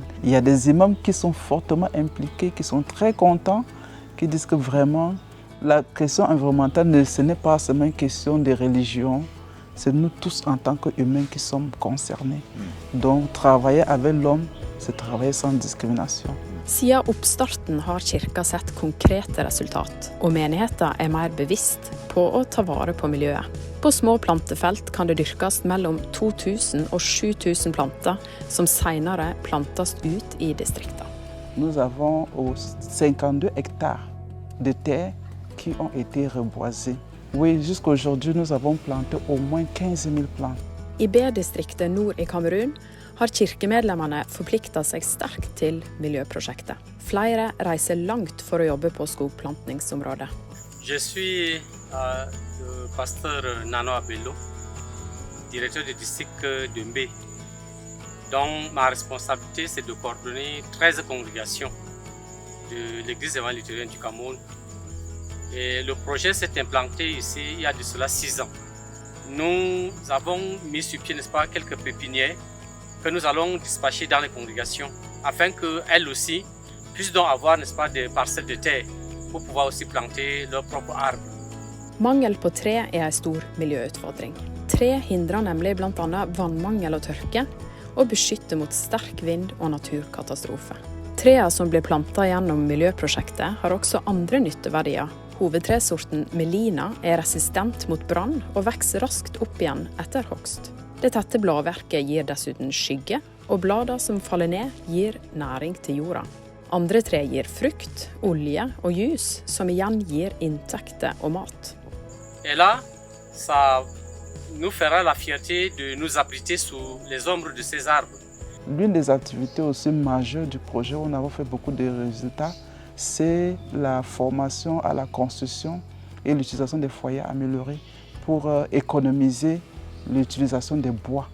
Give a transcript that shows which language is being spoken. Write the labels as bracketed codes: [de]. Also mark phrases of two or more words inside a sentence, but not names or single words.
[fr] Il y a des imams qui sont fortement impliqués, qui sont très contents, qui disent que vraiment la question environnementale, ce n'est pas seulement une question de religion, c'est nous tous en tant qu'humains qui sommes concernés. Donc travailler avec l'homme, c'est travailler sans discrimination. [no] Siden oppstarten har kirka sett konkrete resultat, og menigheten mer bevisst på å ta vare på miljøet. På små plantefelt kan det dyrkes mellom 2000 og 7000 planter, som senere plantes ut i distriktet. [fr] Nous avons 52 hectares de terre qui ont été reboisés. Oui, jusqu'aujourd'hui, nous avons planté au moins 15 000 plantes. [no] I B-distriktet nord i Kamerun har kirkemedlemmene forpliktet seg sterkt til miljøprosjektet. Flere reiser langt for å jobbe på skogplantningsområdet. [fr] Je suis le pasteur Nano Abello, directeur du district de Mbé. Donc ma responsabilité, c'est de coordonner 13 congrégations de l'Église évangélique du Cameroun. Et le projet s'est implanté ici il y a de cela 6 ans. Nous avons mis sur pied, n'est-ce pas, quelques pépinières que nous allons dispatcher dans les congrégations afin qu'elles aussi puissent donc avoir, n'est-ce pas, des parcelles de terre pour pouvoir aussi planter leurs propres arbres. [no] Mangel på tre en stor miljøutfordring. Tre hindrer nemlig blant annet vannmangel og tørke, og beskytter mot sterk vind og naturkatastrofe. Trærne som blir plantet gjennom miljøprosjektet har også andre nytteverdier. Hovedtresorten Melina resistent mot brann og vokser raskt opp igjen etter hogst. Det tette bladverket gir dessuten skygge, og bladene som faller ned gir næring til jorda. Andre tre gir frukt, olje og jus, som igjen gir inntekter og mat. [fr] Et là, ça nous fera la fierté de nous abriter sous les ombres de ces arbres. L'une des activités aussi majeures du projet où nous avons fait beaucoup de résultats, c'est la formation à la construction et l'utilisation des foyers améliorés pour économiser l'utilisation des bois.